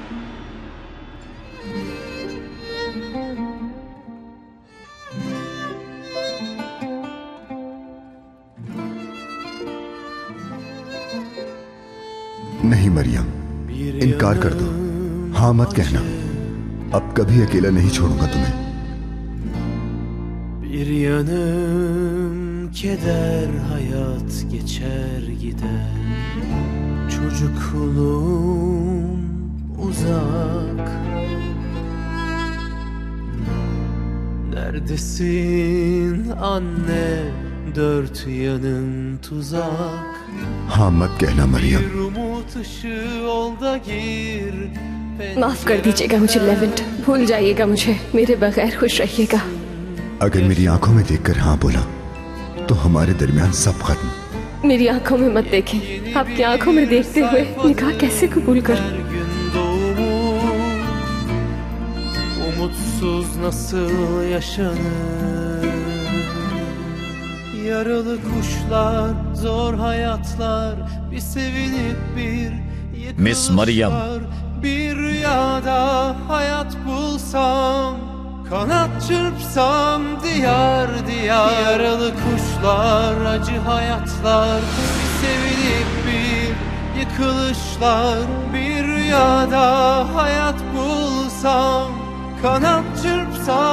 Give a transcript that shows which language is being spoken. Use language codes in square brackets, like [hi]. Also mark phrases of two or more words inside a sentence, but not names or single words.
[hi] नहीं मरियम, इनकार कर दो। हाँ मत कहना। अब कभी अकेला नहीं छोड़ूंगा तुम्हें। [tr] Bir yanım keder, hayat geçer gider. Çocukluğum uzak. Neredesin anne, dört yanın tuzak. [hi] हाँ मत कहना मरियम। [tr] Bir umut ışığı ol da gir. [hi] माफ कर दीजिएगा मुझे लेवेंट, भूल जाइएगा मुझे, मेरे बगैर खुश रहिएगा। अगर मेरी आंखों में देखकर हाँ बोला तो हमारे दरमियान सब खत्म। मेरी आंखों में मत देखें, आपकी आंखों में देखते हुए निकाह कैसे कबूल करूं? [tr] Umutsuz nasıl yaşanır? Yaralı kuşlar, zor hayatlar, bir sevinip bir [hi] मिस मरियम, [tr] bir rüyada hayat bulsam, kanat çırpsam diyar diyar. Yaralı kuşlar, acı hayatlar, bir sevinip bir yıkılışlar, bir rüyada hayat bulsam, kanat çırpsam